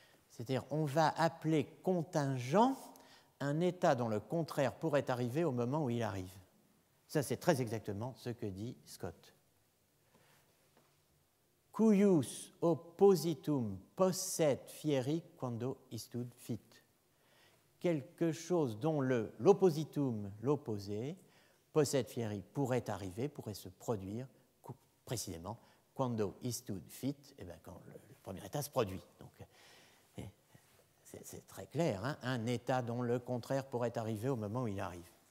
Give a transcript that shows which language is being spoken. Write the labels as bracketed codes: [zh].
[fr] C'est-à-dire, on va appeler contingent un état dont le contraire pourrait arriver au moment où il arrive. Ça, c'est très exactement ce que dit Scott. [la] Cuius oppositum posset fieri quando istud fit. [fr] Quelque chose dont l'oppositum, l'opposé, [la] posset fieri, [fr] pourrait arriver, pourrait se produire précisément [la] quando istud fit, [fr] eh bien, quand le premier état se produit. Donc, c'est très clair, hein, un état dont le contraire pourrait arriver au moment où il arrive.